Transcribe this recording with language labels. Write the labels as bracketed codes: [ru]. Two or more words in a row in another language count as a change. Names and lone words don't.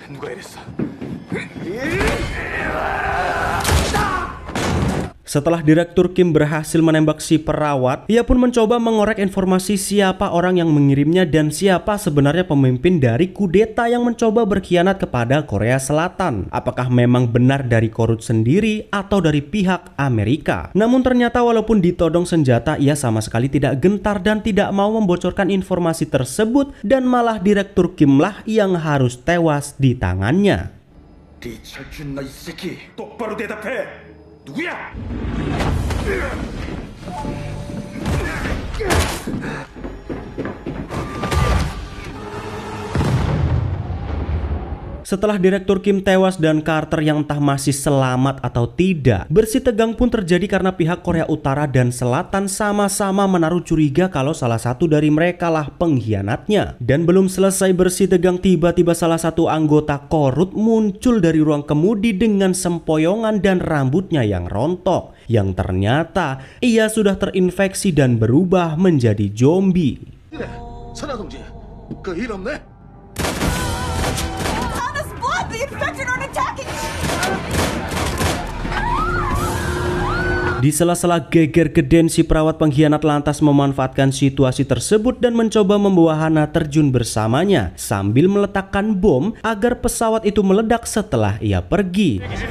[id] Setelah Direktur Kim berhasil menembak si perawat, ia pun mencoba mengorek informasi siapa orang yang mengirimnya dan siapa sebenarnya pemimpin dari kudeta yang mencoba berkhianat kepada Korea Selatan. Apakah memang benar dari Korut sendiri atau dari pihak Amerika? Namun ternyata walaupun ditodong senjata, ia sama sekali tidak gentar dan tidak mau membocorkan informasi tersebut, dan malah Direktur Kim lah yang harus tewas di tangannya. [ko] 리철준 너 이 새끼 똑바로 대답해. 누구야? [id] Setelah Direktur Kim tewas dan Carter yang entah masih selamat atau tidak, bersih tegang pun terjadi karena pihak Korea Utara dan Selatan sama-sama menaruh curiga kalau salah satu dari mereka lah pengkhianatnya. Dan belum selesai bersih tegang, tiba-tiba salah satu anggota Korut muncul dari ruang kemudi dengan sempoyongan dan rambutnya yang rontok. Yang ternyata ia sudah terinfeksi dan berubah menjadi zombie. [ko] 선아 동지, 그 일 없네? [en] The infected are attacking. [id] Di sela-sela geger geden, si perawat pengkhianat lantas memanfaatkan situasi tersebut dan mencoba membawa Hana terjun bersamanya sambil meletakkan bom agar pesawat itu meledak setelah ia pergi.